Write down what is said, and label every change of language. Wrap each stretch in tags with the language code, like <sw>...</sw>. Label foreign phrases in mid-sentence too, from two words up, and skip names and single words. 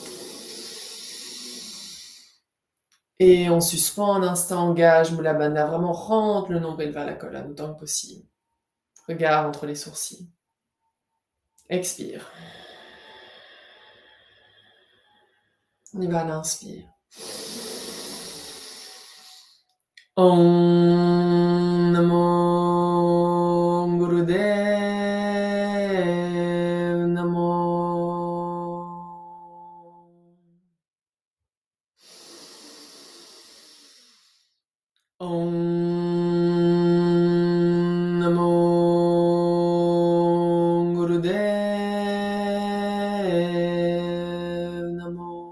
<fr>Et on suspend un instant, engage Mula Bandha, vraiment rentre le nombril vers la colonne autant que possible. Regard entre les sourcils. Expire. On y va à l'inspire.</fr> <sa>Om Namo Gurudev Namo. Om Namo Gurudev Namo.</sa>